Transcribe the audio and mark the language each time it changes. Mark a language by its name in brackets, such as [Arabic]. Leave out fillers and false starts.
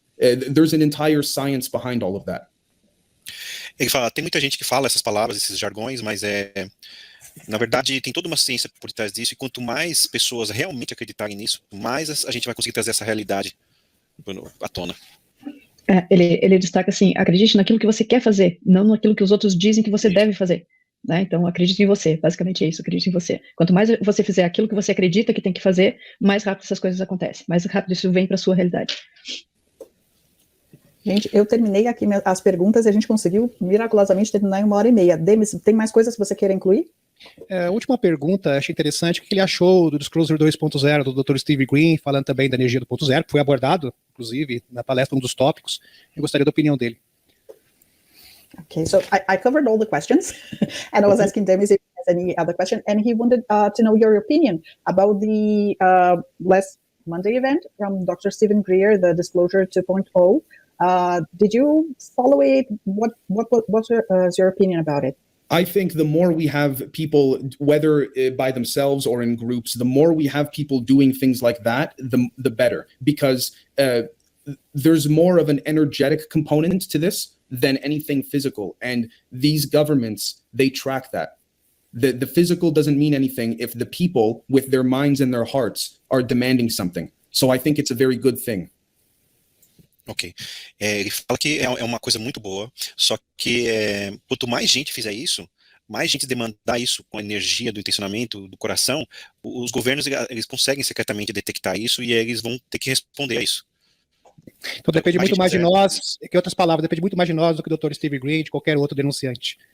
[English] There's an entire science behind all of that. [Portuguese] Ele fala, tem muita gente que fala essas palavras, esses jargões, mas na verdade, tem toda uma ciência por trás disso, e quanto mais pessoas realmente acreditarem nisso, mais a gente vai conseguir trazer essa realidade à tona. Ele destaca assim, acredite naquilo que você quer fazer, não naquilo que os outros dizem que você deve fazer. Né? Então, acredite em você, basicamente é isso, acredite em você. Quanto mais você fizer aquilo que você acredita que tem que fazer, mais rápido essas coisas acontecem, mais rápido isso vem para a sua realidade. Gente, eu terminei aqui as perguntas e a gente conseguiu miraculosamente terminar em 1h30. Demis, tem mais coisas que você queira incluir? A última pergunta, achei interessante, o que ele achou do Disclosure 2.0 do Dr. Steve Green, falando também da energia do 2.0, que foi abordado, inclusive, na palestra, um dos tópicos. Eu gostaria da opinião dele. [English] Okay, so I covered all the questions, and I was asking Demis if he has any other question, and he wanted to know your opinion about the last Monday event from Dr. Stephen Greer, the Disclosure 2.0. Did you follow it? What's your opinion about it? I think the more we have people, whether by themselves or in groups, the more we have people doing things like that, the better, because there's more of an energetic component to this than anything physical. And these governments, they track that. The physical doesn't mean anything if the people with their minds and their hearts are demanding something. So I think it's a very good thing. Ok. [Portuguese] Ele fala que é uma coisa muito boa, só que quanto mais gente fizer isso, mais gente demandar isso com a energia do intencionamento, do coração, os governos eles conseguem secretamente detectar isso e eles vão ter que responder a isso. Então depende muito mais de nós, que outras palavras, depende muito mais de nós do que do Dr. Steve Green, de qualquer outro denunciante.